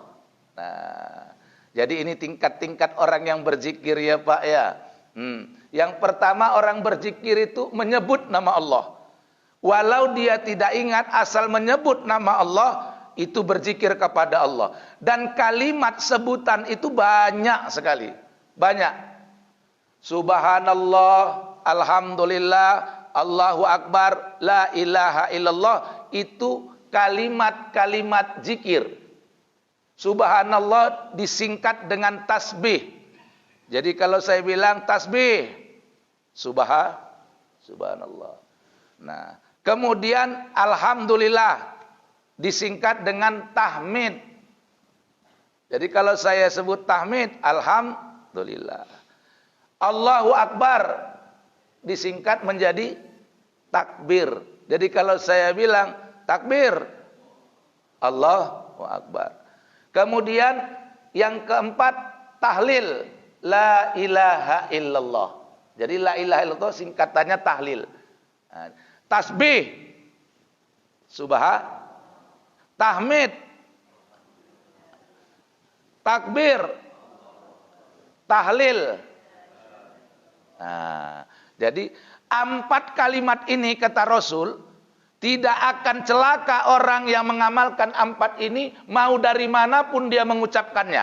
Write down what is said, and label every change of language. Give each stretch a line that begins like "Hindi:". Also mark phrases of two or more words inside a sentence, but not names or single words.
Indonesian: Nah, jadi ini tingkat-tingkat orang yang berzikir ya Pak ya. Yang pertama orang berzikir itu menyebut nama Allah. Walau dia tidak ingat, asal menyebut nama Allah itu berzikir kepada Allah. Dan kalimat sebutan itu banyak sekali. Banyak.
Arabic: سبحان الله، الحمد لله، الله أكبر، لا إله إلا الله,
Indonesian: itu kalimat-kalimat zikir. Subhanallah disingkat dengan tasbih. Jadi kalau saya bilang tasbih, subhanallah. Nah, kemudian alhamdulillah disingkat dengan tahmid. Jadi kalau saya sebut tahmid, alhamdulillah.
Arabic: الله أكبر
Indonesian: disingkat menjadi takbir. Jadi kalau saya bilang takbir,
Arabic: الله أكبر.
Indonesian: Kemudian yang keempat tahlil,
Arabic: لا إله إلا الله.
Indonesian: Jadi
Arabic: لا إله إلا الله
Indonesian: singkatannya tahlil. Tasbih, tahmid, takbir, tahlil. Nah, jadi 4 kalimat ini kata Rasul, tidak akan celaka orang yang mengamalkan 4 ini, mau dari manapun dia mengucapkannya.